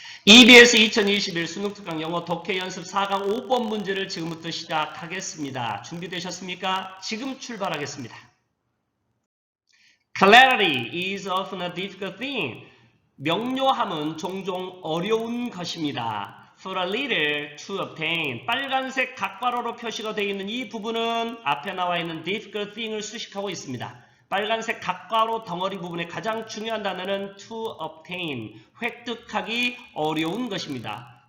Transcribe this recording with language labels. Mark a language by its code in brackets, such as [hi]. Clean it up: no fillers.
[ko] EBS 2021 수능특강 영어 독해 연습 4강 5번 문제를 지금부터 시작하겠습니다. 준비되셨습니까? 지금 출발하겠습니다. [en] Clarity is often a difficult thing. [ko] 명료함은 종종 어려운 것입니다. [en] For a leader to obtain. [ko] 빨간색 각괄호로 표시가 되어 있는 이 부분은 앞에 나와 있는 [en] difficult thing [ko] 을 수식하고 있습니다. 빨간색 각괄호 덩어리 부분의 가장 중요한 단어는 [en] to obtain, [ko] 획득하기 어려운 것입니다.